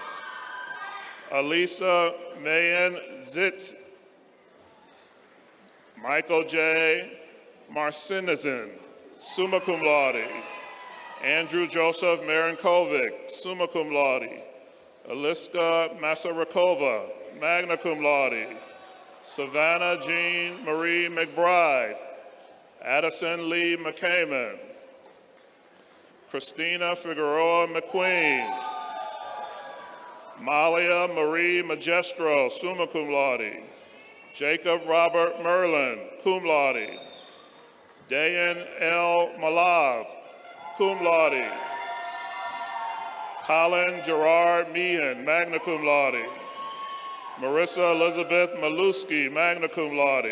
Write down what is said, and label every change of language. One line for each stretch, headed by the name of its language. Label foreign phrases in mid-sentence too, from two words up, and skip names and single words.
English: Alisa Mayan Zitz. Michael J.
Latin: Marcinizin, summa cum laude.
English: Andrew Joseph Marinkovic,
Latin: summa cum laude. Aliska Masarikova, magna cum laude.
English: Savannah Jean Marie McBride. Addison Lee McCaman. Christina Figueroa McQueen. Malia Marie Magestro,
Latin: summa cum laude.
English: Jacob Robert Merlin,
Latin: cum laude.
English: Dayan L. Malav,
Latin: cum laude.
English: Colin Gerard Meehan,
Latin: magna cum laude.
English: Marissa Elizabeth Maluski,
Latin: magna cum laude.